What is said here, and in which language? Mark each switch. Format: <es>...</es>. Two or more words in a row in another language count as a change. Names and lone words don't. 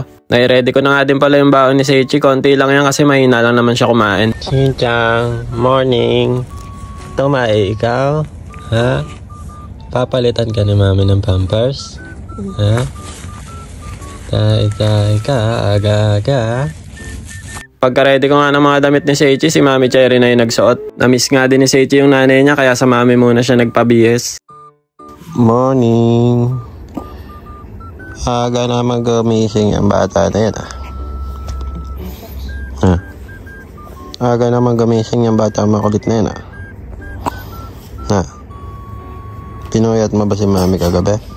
<tl>Nai-ready ko na nga din pala yung baon ni Seichi, konti lang yan kasi mahina lang naman siya kumain. Shin-chan, morning. Tumae ikaw? Ha? Papalitan ka ni mami ng pampers? Ha? Tay ka, aga-aga. Pagka-ready ko nga ng mga damit ni Seichi, si Mami Cherry na yung nagsuot. Na-miss nga din ni Seichi yung nanay niya kaya sa mami muna siya nagpabihis. Morning. Aga naman gumising ang bata na yan Aga naman gumising yung bata makulit na yan Pinuyat mo ba si Mami kagabi?</tl>